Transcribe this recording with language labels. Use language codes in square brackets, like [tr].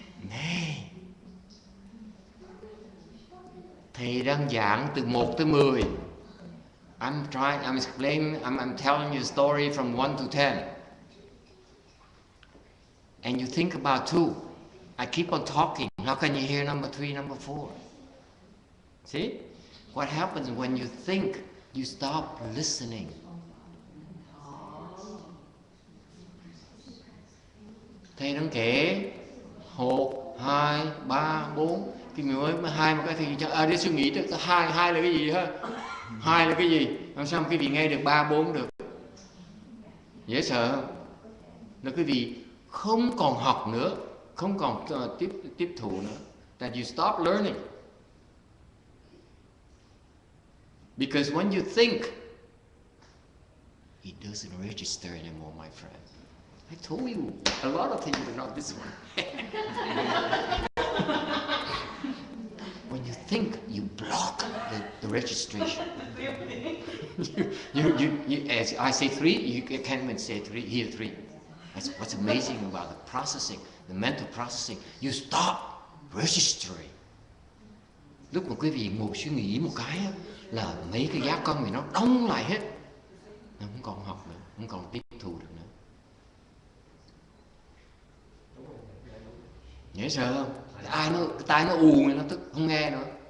[vi] Này, thầy đang giảng từ 1 tới 10. [en] I'm explaining, I'm telling you a story from 1 to 10. And you think about 2. I keep on talking. How can you hear number 3, number 4? See? What happens when you think, you stop listening. [vi] Thầy đang kể 1, 2, 3, 4. Khi mới 2 một cái thì để suy nghĩ tới 2 là cái gì ha? 2 là cái gì? Làm sao mà quý vị nghe được 3, 4 được? Dễ sợ không? Là quý vị không còn học nữa, không còn tiếp thụ nữa. [en] That you stop learning. Because when you think, it doesn't register anymore, my friend. I told you a lot of things, but not this one. When you think, you block the registration. As I say 3, you can't even say 3. Here 3. That's what's amazing about the processing, the mental processing. You stop registering. [vi] Lúc mà quý vị ngồi suy nghĩ một cái là mấy cái giác con mình nó đóng lại hết. Nó không còn học nữa, không còn tiếp thu được nữa. Dễ sợ không? Tai nó ù, nó tức không nghe nữa.